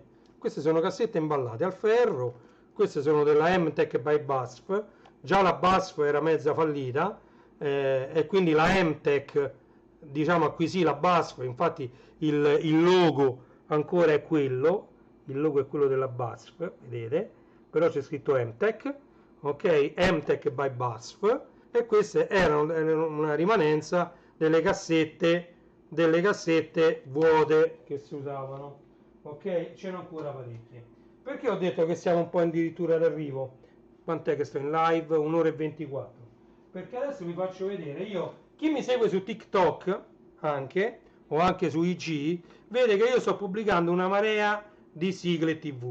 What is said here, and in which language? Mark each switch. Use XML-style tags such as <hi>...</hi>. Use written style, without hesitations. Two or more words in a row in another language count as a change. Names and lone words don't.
<it>Queste sono cassette imballate al ferro, queste sono della MTech by BASF, già la BASF era mezza fallita, e quindi la MTech, diciamo, acquisì la BASF, infatti il logo ancora è quello, il logo è quello della BASF, vedete? Però c'è scritto MTech, ok? MTech by BASF, e queste erano una rimanenza delle cassette vuote che si usavano, ok? Ce n'ho ancora parecchie. Perché ho detto che siamo un po' addirittura d'arrivo? Quant'è che sto in live? 1 ora e 24. Perché adesso vi faccio vedere, chi mi segue su TikTok anche, o anche su IG, vede che io sto pubblicando una marea di sigle TV.</it>